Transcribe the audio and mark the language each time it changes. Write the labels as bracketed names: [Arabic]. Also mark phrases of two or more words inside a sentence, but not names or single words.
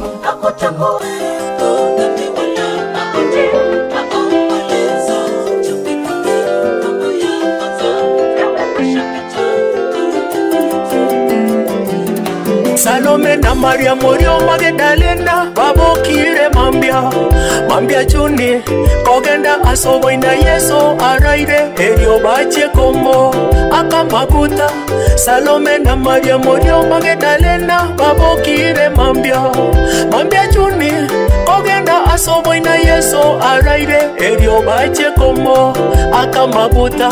[Swahili] Hakutakuwepo dhambi wala mauti, maombolezo juu mbinguni. Mambo ya kwanza yamekwisha pita. [Gusii] Salome na Maria Morio Magdalena babokire mambia chuni kogenda asobo ina Yesu araire erio bache kombo akamakuta. Salome na Maria Morio Magdalena babokire mambia chuni kogenda asobo ina Yesu araire erio bache kombo akamakuta.